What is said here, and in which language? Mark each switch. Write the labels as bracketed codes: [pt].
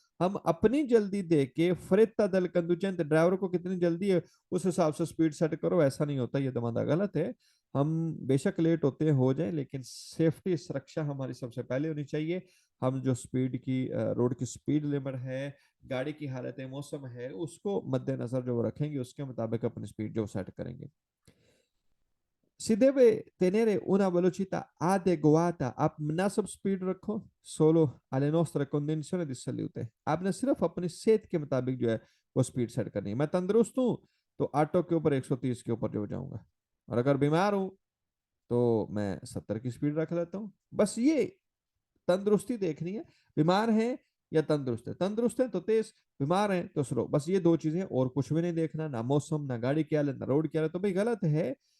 [hi] हम अपनी जल्दी देख के फ्रेता दल कंदुचेंट, ड्राइवर को कितनी जल्दी है उस हिसाब से स्पीड सेट करो, ऐसा नहीं होता, ये दमादा गलत है। हम बेशक लेट होते हैं हो जाए, लेकिन सेफ्टी सुरक्षा हमारी सबसे पहले होनी चाहिए। हम जो स्पीड की रोड की स्पीड लिमिट है, गाड़ी की हालत है, मौसम है, उसको मद्देनजर जो रखेंगे उसके मुताबिक अपनी स्पीड जो सेट करेंगे। [it] Si deve tenere una velocità adeguata, [hi] आप मुनासिब स्पीड रखो [it] solo alle nostre condizioni di salute। [hi] आपने सिर्फ अपनी सेहत के मुताबिक जो है वो स्पीड सेट करनी है। मैं तंदुरुस्त हूँ तो ऑटो के ऊपर 130 के ऊपर जो जाऊंगा, और अगर बीमार हूँ तो मैं 70 की स्पीड रख लेता हूँ। बस ये तंदुरुस्ती देखनी है, बीमार है या तंदुरुस्त है, तंदुरुस्त है तो तेज, बीमार है तो स्लो, बस ये दो चीजें, और कुछ भी नहीं देखना, ना मौसम, ना गाड़ी क्या है, ना रोड क्या है, तो भाई गलत है।